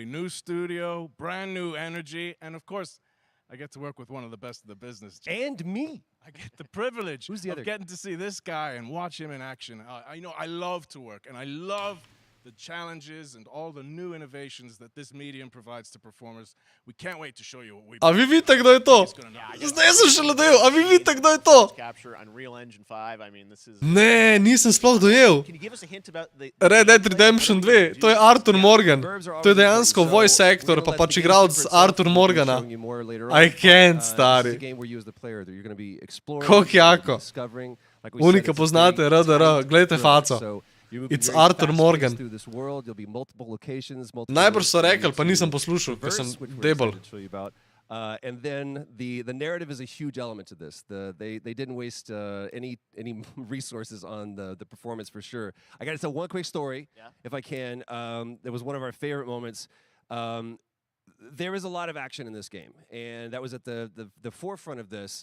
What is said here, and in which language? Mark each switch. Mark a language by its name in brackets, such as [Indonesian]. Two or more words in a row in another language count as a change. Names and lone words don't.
[English] New studio, brand new energy, and of course, I get to work with one of the best of the business. And me. I get the privilege Who's the of getting to see this guy and watch him in action. I love to work, and I love the challenges and all the new innovations that this medium provides to performers. We can't wait to show you what we. [Slovenian] A vi vidite, kdo je to? Zdaj sem šele dojel. A vi vidite, kdo je to? Ne, nisem sploh dojel. Red Dead Redemption 2, to je Arthur Morgan. To je dejansko [English] voice actor, [Slovenian] pa pač igralec Arthur Morgana. [English] I can't, [Slovenian] stari. Koliko jako. Unika poznate, RDR, gledajte faco. [English] It's Arthur Morgan. [Slovenian] Najbrž so rekli, pa nisem poslušal, ker sem debel. [English] And then the narrative is a huge element to this. They didn't waste any resources on the performance for sure. I got to tell one quick story, if I can. That was one of our favorite moments. There is a lot of action in this game, and that was at the forefront of this.